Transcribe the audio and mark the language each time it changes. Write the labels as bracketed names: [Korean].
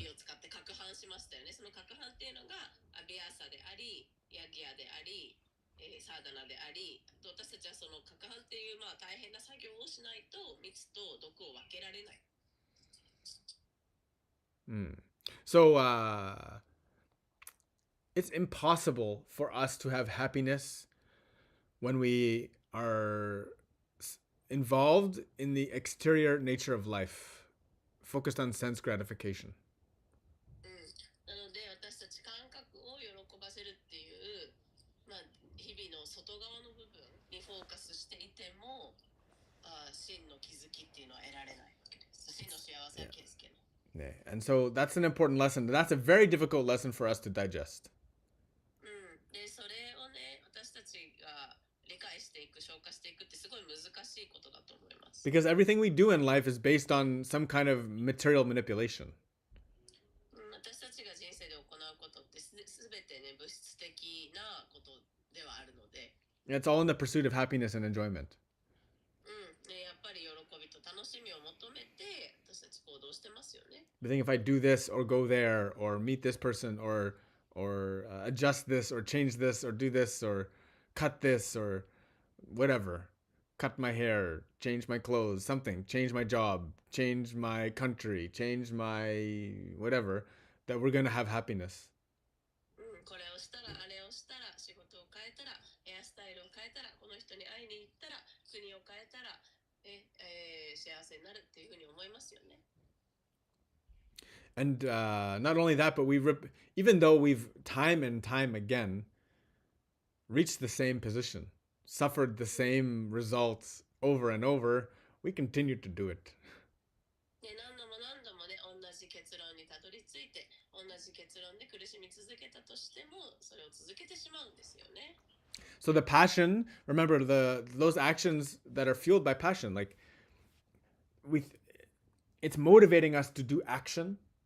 [Japanese] 指を使って攪拌しましたよね。その攪拌っていうのがアビアーサであり、ヤギアであり、サーダナであり、私たちはその攪拌っていう大変な作業をしないと蜜と毒を分けられない。 [English] So it's impossible for us to have happiness when we are involved in the exterior nature of life, focused on sense gratification. [Japanese] なので私たち感覚を喜ばせるっていう、日々の外側の部分にフォーカスしていても、真の気づきっていうのは得られないわけです。真の幸せは気づけない。 [English] And so that's an important lesson. That's a very difficult lesson for us to digest. [Japanese] でそれをね、私たちが理解していく、消化していくってすごい難しいことだと思います。 [English] Because everything we do in life is based on some kind of material manipulation. [Japanese] 私たちが人生で行うことってすべてね、物質的なことではあるので。 [English] It's all in the pursuit of happiness and enjoyment. [Japanese] やっぱり喜びと楽しみを求めて私たち行動してますよね。 [English] I think if I do this or go there or meet this person or adjust this or change this or do this or cut this or whatever, cut my hair, change my clothes, something, change my job, change my country, change my whatever, that we're going to have happiness. [Japanese] これをしたらあれをしたら仕事を変えたらヘアスタイルを変えたらこの人に会いに行ったら国を変えたら幸せになるっていうふうに思いますよね。 [English] And not only that, but even though we've time and time again reached the same position, suffered the same results over and over, we continue to do it. [Japanese] で、何度も何度もね、同じ結論にたどり着いて、同じ結論で苦しみ続けたとしても、それを続けてしまうんですよね。 [English] So the passion, remember those actions that are fueled by passion, like it's motivating us to do action.